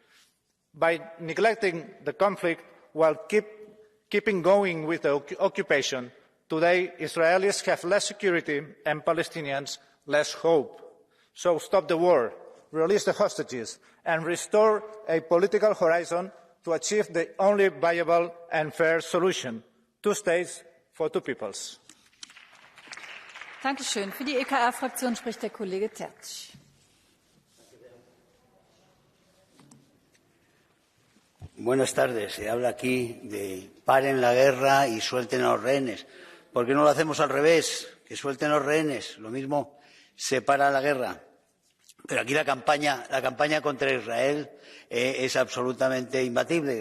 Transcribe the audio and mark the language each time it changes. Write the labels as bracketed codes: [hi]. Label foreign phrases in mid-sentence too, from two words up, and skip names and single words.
[en] By neglecting the conflict while keeping going with the occupation, today Israelis have less security and Palestinians less hope. So stop the war, release the hostages, and restore a political horizon to achieve the only viable and fair solution: 2 states for 2 peoples. [de] Danke schön. Für die EKR-Fraktion spricht der Kollege Tertsch. [es] Buenas tardes. Se habla aquí de paren la guerra y suelten a los rehenes. ¿Por qué no lo hacemos al revés? Que suelten los rehenes. Lo mismo se para la guerra. Pero aquí la campaña contra Israel es absolutamente imbatible.